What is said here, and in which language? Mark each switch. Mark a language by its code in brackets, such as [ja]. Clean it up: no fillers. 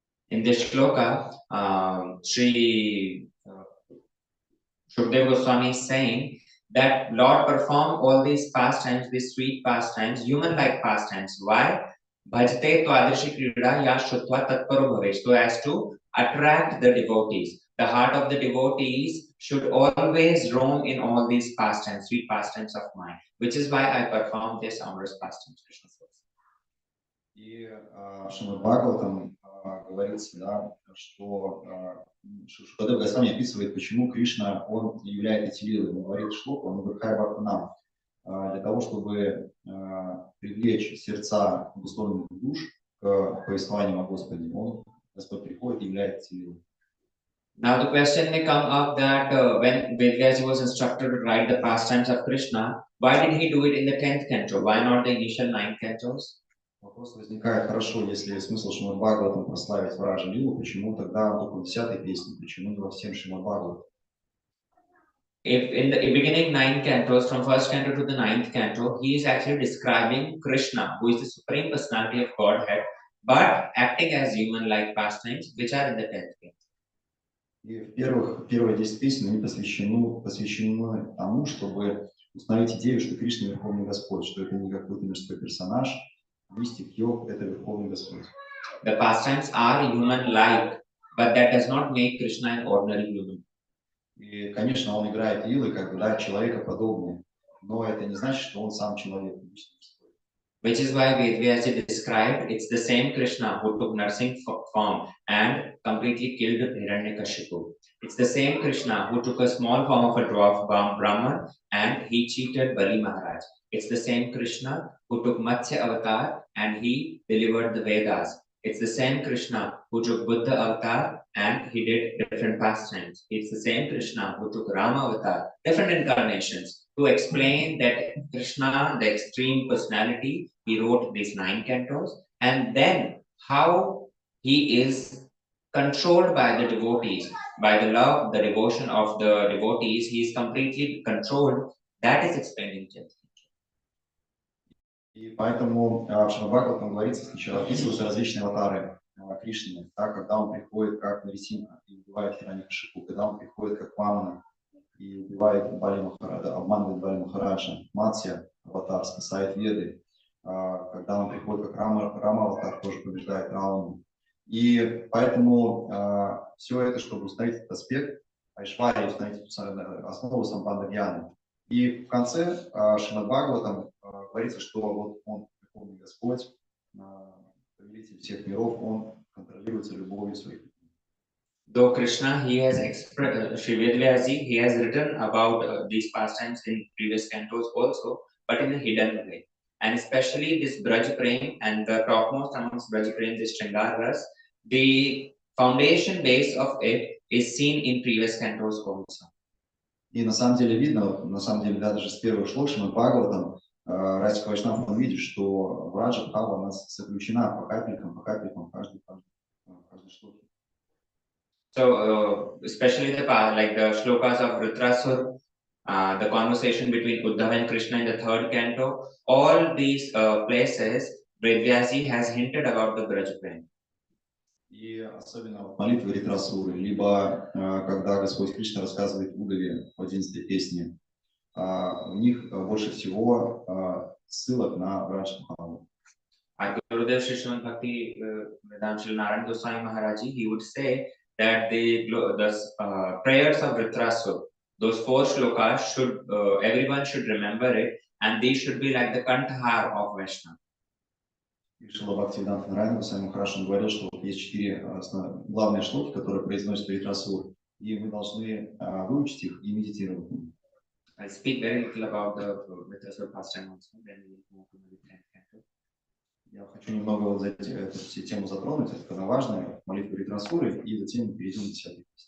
[en] In this shloka, Sri Shukdev Goswami is saying that Lord performed all these pastimes, these sweet pastimes, human-like pastimes. Why? [sa] Bhajate tvadrashi krida ya shrutva tatparo bhave. [en] So as to attract the devotees. The heart of the devotees should always roam in all these pastimes, sweet pastimes of mine, which is why I perform this amorous pastimes, Krishna says. [ru] И в Шримад Бхагаватам говорится, да, что Шукадев Госвами описывает, почему Кришна, он являет эти лилы. Он говорит шлоку, он говорит нам, для того, чтобы привлечь сердца обусловленных душ к повествованию о Господе. Господь приходит и являет эти лилы. [en] Now the question may come up that when Vedvyasji was instructed to write the pastimes of Krishna, why did he do it in the 10th canto? Why not the initial 9 cantos? [ru] Вопрос возникает: хорошо, если смысл Шримад Бхагаватам прославить Враджа Лилу, почему тогда он только в 10-й песне, почему не во всем Шримад Бхагаватам? [en] If in the beginning 9 cantos, from 1st canto to the 9th canto, he is actually describing Krishna, who is the supreme personality of Godhead, but acting as human-like pastimes, which are in the 10th canto. [ru] И первые 10 песен они посвящены тому, чтобы установить идею, что Кришна Верховный Господь, что это не какой-то мирской персонаж, мистик, йог, это Верховный Господь. [en] The pastimes are human-like, but that does not make Krishna an ordinary human. [ru] И, конечно, он играет лилы, как бы, да, человекоподобные, но это не значит, что он сам человек. [en] Which is why Vedvyasji described it's the same Krishna who took nursing form and completely killed Hiranyakashipu. It's the same Krishna who took a small form of a dwarf Brahman and he cheated Bali Maharaj. It's the same Krishna who took Matsya avatar and he delivered the Vedas. It's the same Krishna who took Buddha avatar and he did different pastimes. It's the same Krishna who took Rama avatar, different incarnations. To explain that Krishna, the extreme personality, he wrote these 9 cantos, and then how he is controlled by the devotees, by the love, the devotion of the devotees, he is completely controlled. That is explained in 10th. [ru] И поэтому в Шримад Бхагаватам говорится, сначала описываются различные аватары Кришны, да, когда он приходит как Нарисимха и убивает Хираньякашипу, когда он приходит как Вамана и убивает Бали Махараджа, обманывает Бали Махараджа, Матсья аватар спасает Веды, когда он приходит как Рама аватар, тоже побеждает Равану. И поэтому все это, чтобы установить этот аспект Айшварии, установить основу Сампандагьяны. И в конце Шримад Бхагаватам говорится, что вот он, Верховный Господь, повелитель всех миров, он контролируется любовью своих. [en] Though Krishna, he has expressed, Sri Vedvyasji, he has written about these pastimes in previous cantos also, but in a hidden way. And especially this Braj Prem and the topmost amongst Braj Prem, this Shringar Ras, the foundation base of it is seen in previous cantos also. [ru] И на самом деле видно, на самом деле, да, даже с первых шлок Шримад Бхагаватам, Райска Вайшнав, он видит, что Враджа Бхава у нас заключена по капелькам, в каждой шлоке. [en] So, especially the shlokas of Vritrasur, the conversation between Uddhava and Krishna in the 3rd canto, all these places, Vedvyasji has hinted about the Braj Prem. [ru] И особенно молитвы Ритрасуры, либо когда Господь Кришна рассказывает Удаве в 11-й песне, у них больше всего ссылок на Враджа Бхаву. [en] Gurudev Shri Srimad Bhakti Vedanta Shri Narayana Goswami Maharaji, he would say that the prayers of Vritrasur, those 4 shlokas, everyone should remember it, and these should be like the Kantahar of Vaishnava. [ru] И Шрила Бхактивиданта Нарайана Госвами Махарадж говорил, что вот есть 4 главные шлоки, которые произносят Вритрасур, и мы должны выучить их и медитировать. [en] I'll speak very little about the Vitrasur pastime also, then we will move to the 10th canto. [ru] Я хочу немного вот эту тему затронуть, это когда важно, молитву Вритрасуры, и затем мы перейдем к 10-й песне.